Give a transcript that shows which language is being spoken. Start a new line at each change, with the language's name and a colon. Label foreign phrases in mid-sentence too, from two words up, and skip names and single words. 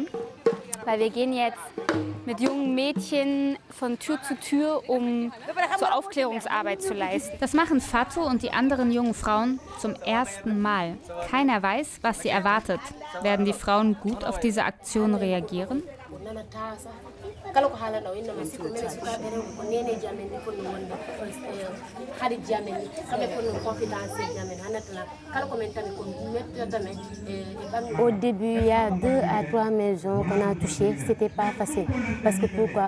German: Weil wir gehen jetzt mit jungen Mädchen von Tür zu Tür, um so Aufklärungsarbeit zu leisten. Das machen Fatou und die anderen jungen Frauen zum ersten Mal. Keiner weiß, was sie erwartet. Werden die Frauen gut auf diese Aktion reagieren?
French: Au début, il y a 2 à 3 maisons qu'on a touchées. C'était pas facile. Parce que pourquoi?